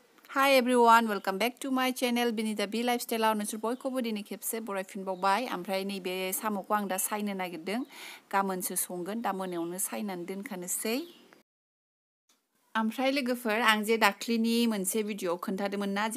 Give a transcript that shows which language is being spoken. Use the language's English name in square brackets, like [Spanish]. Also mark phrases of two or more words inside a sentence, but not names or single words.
[English] Hi everyone, welcome back to my channel Binita B Lifestyle [Bodo] आव नोंसोर बयखौबो दिनै खेबसे बरायफिनबावबाय ओमफ्राय नैबे साम'खौ आं दा सायनो नागिरदों गाबोनसो संगोन दा मोनायावनो सायनानै दोनखानोसै ओमफ्राय लोगोफोर आं जे दाख्लिनि मोनसे भिडिअ खोन्थादोंमोन ना जे